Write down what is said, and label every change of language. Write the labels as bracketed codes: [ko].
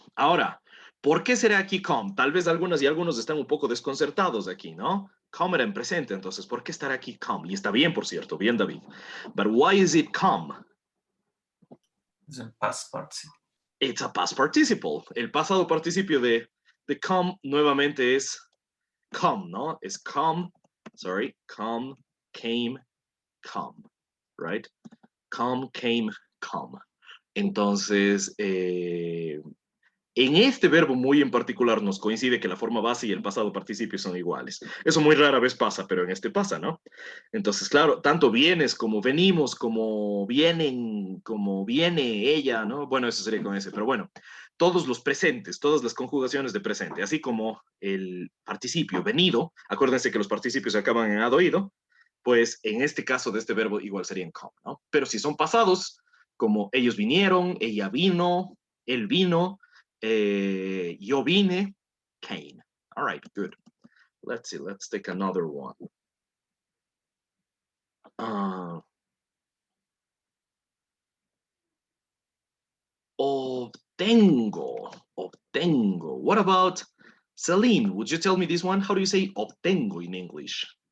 [es] Ahora, ¿por qué será aquí come? Tal vez algunas y algunos están un poco desconcertados aquí, ¿no? Come era en presente, entonces, ¿por qué estará aquí come? Y está bien, por cierto, bien, David. [en] But why is it come? It's a past participle. It's a past participle. [es] El pasado participio de come nuevamente es come, ¿no? [en] Es come, sorry, come, came, come, right? Come, came, come. [es] Entonces, en este verbo muy en particular nos coincide que la forma base y el pasado participio son iguales. Eso muy rara vez pasa, pero en este pasa, ¿no? Entonces, claro, tanto vienes como venimos, como vienen, como viene ella, ¿no? Bueno, eso sería con ese, pero bueno, todos los presentes, todas las conjugaciones de presente, así como el participio venido, acuérdense que los participios se acaban en ado-ido, pues en este caso de este verbo igual serían come, ¿no? Pero si son pasados, como ellos vinieron, ella vino, él vino, yo vine, came. [en] All right, good. Let's see, let's take another one. Obtengo. What about Celine? Would you tell me this one? How do you say obtengo in English?